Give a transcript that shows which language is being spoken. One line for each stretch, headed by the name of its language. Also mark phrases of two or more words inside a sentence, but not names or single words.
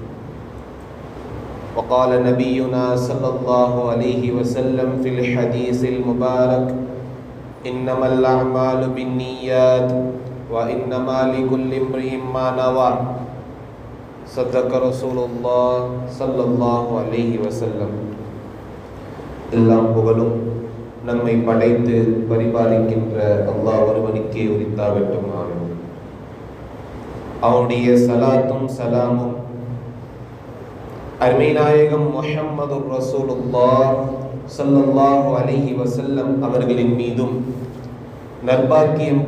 Arabic: وقال نبينا صلى الله عليه وسلم في الحديث المبارك إنما الأعمال بالنيات وإنما لكل امرئ ما نوى. صدق رسول الله صلى الله عليه وسلم.
Tamil: எல்லாம் புகழும் நம்மை படைத்து பரிபாலிக்கின்ற அல்லாஹ் ஒருவனுக்கே உரித்தாகட்டுமாக. அவனுடைய சலாத்தும் சலாமும் அருமைநாயகம் முஹம்மது ரசூலுல்லாஹ்
Arabic: صلى الله عليه وسلم
Tamil: அவர்களின் மீதும் நற்பாக்கியம்